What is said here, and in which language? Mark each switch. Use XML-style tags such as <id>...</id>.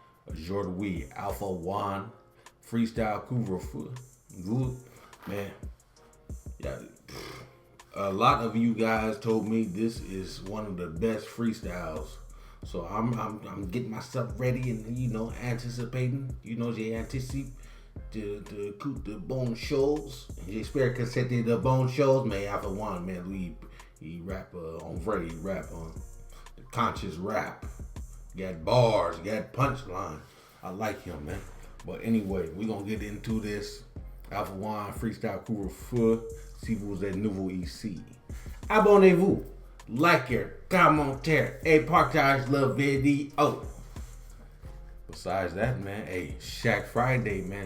<fr>Aujourd'hui, Alpha One, Freestyle Couvre-Feu.</fr> <en>Good, man. Yeah, a lot of you guys told me this is one of the best freestyles. So I'm getting myself ready and, you know, anticipating. You know,</en> <fr>j'ai anticipe de bonnes choses. J'espère que c'était de bonnes choses, mais Alpha One, man, lui, he rap en vrai,</fr> <en>he rap on the conscious rap. He got bars, he got punchline. I like him, man. But anyway, we gonna get into this.</en> <fr>Alpha One, Freestyle Couvre-Feu. Si vous êtes nouveau ici, abonnez-vous, likez, commentez et partage la vidéo.</fr> <en>Besides that, man, hey, Shaq Friday, man.</en>